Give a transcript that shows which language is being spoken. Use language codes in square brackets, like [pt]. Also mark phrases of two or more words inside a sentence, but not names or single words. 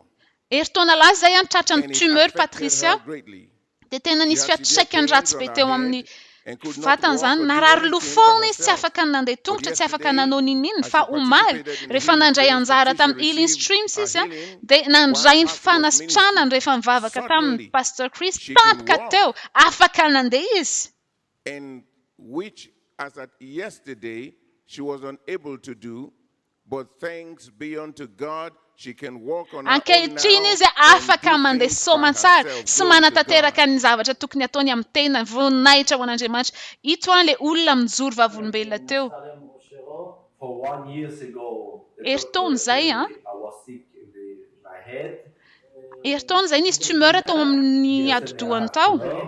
[mg] Eritaona laza zay tratra ny tumeur Patricia, dia tena nisy fiantraikany ratsy be teo amin'ny vatany zany, narary loha foana izy, tsy afaka nandeha tongotra, tsy afaka nanao ninina, fa omaly rehefa nandray anjara tamin'ny Healing Streams izy, dia nandray ny fanasitranany rehefa mivavaka tamin'ny Pastor Chris, tampoka teo afaka nandeha izy. [en] And which as at yesterday she was unable to do, but thanks be unto God. [mg] Ankehitriny izy afaka mandeha soamantsara sy manatanteraka ny zavatra tokony ataony amin'ny tena, voninahitra ho an'Andriamanitra. Ito le olona mijoro vavolombelona teo. Eritaona zay eritaona zay nisy tumeur tao amin'ny atidohany tao.